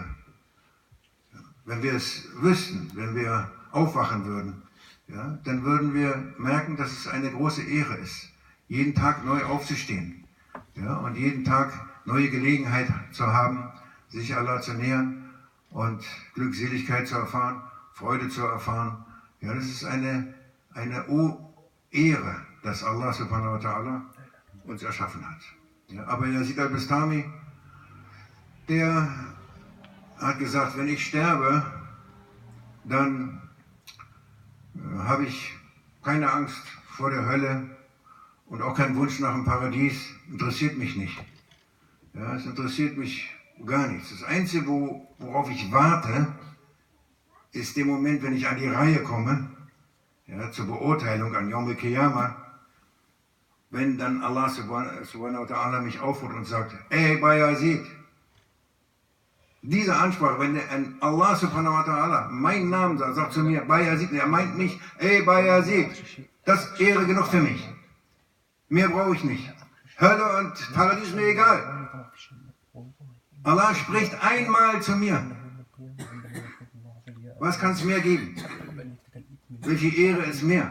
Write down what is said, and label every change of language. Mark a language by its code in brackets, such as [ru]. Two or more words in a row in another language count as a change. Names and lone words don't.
[de] Ja, wenn wir es wüssten, wenn wir aufwachen würden, dann würden wir merken, dass es eine große Ehre ist, jeden Tag neu aufzustehen und jeden Tag neue Gelegenheit zu haben, sich Allah zu nähern und Glückseligkeit zu erfahren, Freude zu erfahren. Ja, das ist eine Ehre, dass [ar] الله سبحانه وتعالى [de] uns erschaffen hat. Ja, aber Yazid al-Bistami, der hat gesagt, wenn ich sterbe, dann habe ich keine Angst vor der Hölle und auch keinen Wunsch nach dem Paradies. Interessiert mich nicht. Ja, es interessiert mich gar nichts. Das Einzige, worauf ich warte, ist der Moment, wenn ich an die Reihe komme, zur Beurteilung an [ar] يوم القيامة, [de] wenn dann [ar] الله سبحانه وتعالى [de] mich aufruft und sagt, ey Bayazid, diese Ansprache, wenn [ar] الله سبحانه وتعالى [de] meinen Namen sagt zu mir, Bayazid, er meint mich, ey Bayazid, das ist Ehre genug für mich. Mehr brauche ich nicht. Hölle und Paradies ist mir egal. Allah spricht einmal zu mir. Was kann es mehr geben? Welche Ehre ist mehr?